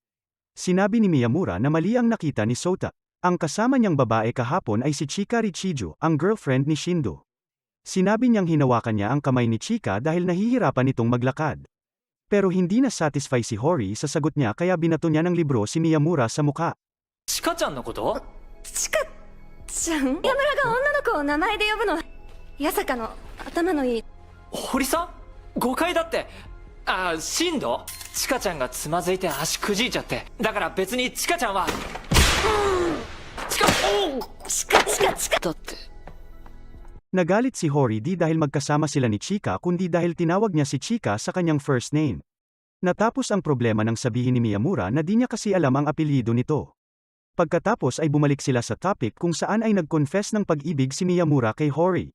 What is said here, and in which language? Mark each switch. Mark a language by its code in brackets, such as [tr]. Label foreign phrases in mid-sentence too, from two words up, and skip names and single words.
[tl] Sinabi ni Miyamura na mali ang nakita ni Sota. Ang kasama niyang babae kahapon ay si Chika Richijo, ang girlfriend ni Shindo. Sinabi niyang hinawakan niya ang kamay ni Chika dahil nahihirapan itong maglakad. Pero hindi na satisfy si Hori sa sagot niya kaya binato niya ng libro si Miyamura sa mukha. [ja] チカちゃんのこと？チカちゃん、宮村が女の子を名前で呼ぶの。八坂の頭のいい。堀さん誤解だって。ああ、進藤チカちゃんがつまずいて足くじいちゃって。だから別にチカちゃんはだって。 [tl] Nagalit si Hori di dahil magkasama sila ni Chika kundi dahil tinawag niya si Chika sa kanyang [en] first name. [tl] Natapos ang problema nang sabihin ni Miyamura na di niya kasi alam ang apelyido nito. Pagkatapos ay bumalik sila sa topic kung saan ay nag-confess ng pag-ibig si Miyamura kay Hori.